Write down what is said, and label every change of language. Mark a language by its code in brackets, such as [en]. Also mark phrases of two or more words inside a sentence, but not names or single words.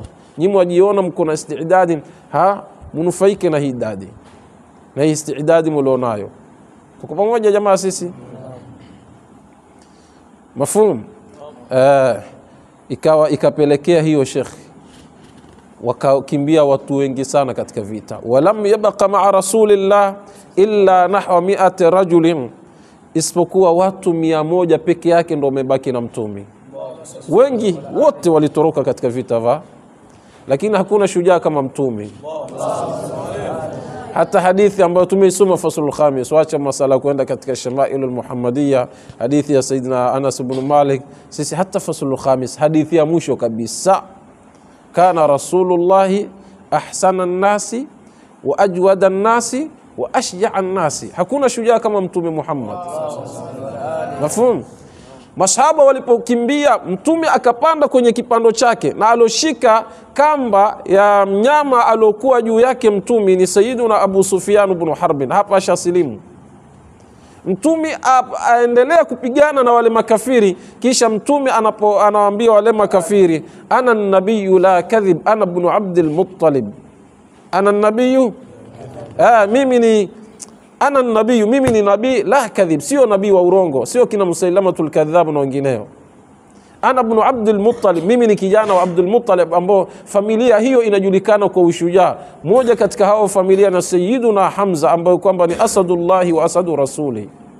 [sw] Nyinyi wajiona mko na istidadi, mnufaike na hii idadi na hii istidadi mlionayo. Tuko pamoja jamaa sisi? Mafhum? Ikapelekea hiyo Sheikh, wakakimbia watu wengi sana katika vita. [ar] ولم يبق مع رسول الله إلا نحو 100 رجل, [sw] isipokuwa watu 100 peke yake ndio wamebaki na mtume. Wengi wote walitoroka katika vita lakini hakuna shujaa kama mtume. Hata hadithi ambayo tumeisoma [ar] faslul khamis, [sw] waacha masala kwenda katika Shamailul Muhammadiyya, hadithi ya Sayyidina Anas ibn Malik, sisi hata [ar] faslul khamis, [sw] hadithi ya mwisho kabisa, [ar] كان رسول الله أحسن الناس وأجود الناس وأشجع الناس, [sw] hakuna shujaa kama mtume Muhammad. Mafhum? Masahaba walipokimbia, mtume akapanda kwenye kipando chake, na aloshika kamba ya mnyama alokuwa juu yake mtume ni Sayyiduna Abu Sufyan ibn Harb. Hapa ashasilimu. Mtume aendelea kupigana na wale makafiri, kisha mtume anawaambia wale makafiri, [ar] أنا النبي لا كذب أنا ابن عبد المطلب أنا النبي, [sw] ana nabii, mimi ni nabii, [ar] لا كذب, [sw] sio nabii wa urongo, sio kina Musailamatul kadhab na wengineo. [ar] أنا ابن عبد المطلب, [sw] mimi ni kijana wa Abdul Muttalib, ambao familia hiyo inajulikana kwa ushujaa. Moja katika hao familia na Sayyiduna Hamza, ambao kwamba ni [ar] أسد الله وأسد رسوله.